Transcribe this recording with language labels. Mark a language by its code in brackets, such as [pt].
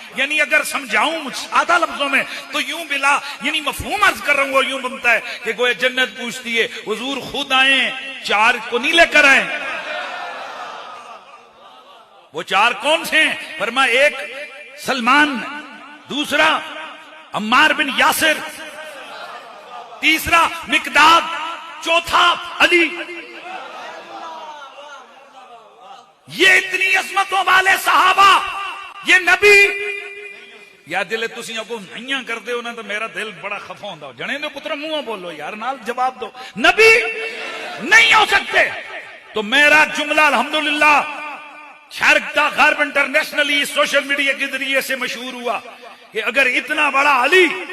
[ur] یعنی اگر سمجھاؤں سادہ لفظوں میں تو یوں بلا یعنی مفہوم عرض کر رہا ہوں, وہ یوں بنتا ہے کہ گویا جنت پوچھتی ہے حضور خود آئیں, 4 کو نہیں لے کر آئیں. وہ 4 کون سے ہیں؟ فرمایا ایک سلمان, دوسرا عمار بن یاسر, تیسرا مقداد, چوتھا علی. یہ اتنی عظمتوں والے صحابہ, یہ نبی. [pa] یا دل تسی اگوں نہیں کر دے ہو نا تو میرا دل بڑا خفا ہوندا. جنے دے پتر منہ بولو یار, نال جواب دو. [ur] نبی نہیں ہو سکتے. تو میرا جملہ الحمدللہ شرق تا غرب انٹرنیشنلی سوشل میڈیا کے ذریعے سے مشہور ہوا کہ اگر اتنا بڑا علی,